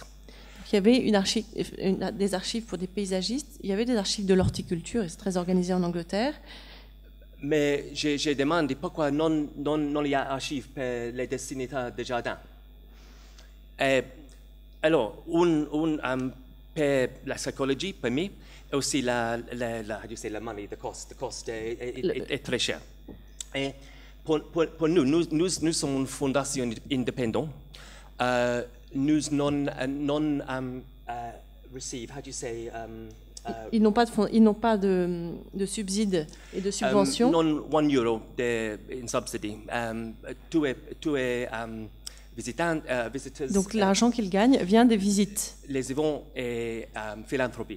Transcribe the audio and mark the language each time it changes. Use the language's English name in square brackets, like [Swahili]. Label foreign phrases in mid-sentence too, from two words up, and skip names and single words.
[French] Il y avait des archives pour des paysagistes, il y avait des archives de l'horticulture, et c'est très organisé en Angleterre. Mais j'ai demandé pourquoi non il y a archives pour les destinataires de jardin. Alors, pour la psychologie, pour moi, et aussi la money, [English] the cost [French] est très cher. Et pour nous sommes une fondation indépendante. Nous non [English] receive, how do you say? [French] Ils n'ont pas de subsides et de subventions. [English] Non €1 in subsidy. [French] Tous les visiteurs. Donc l'argent qu'ils gagnent vient des visites. Les événements et philanthropie.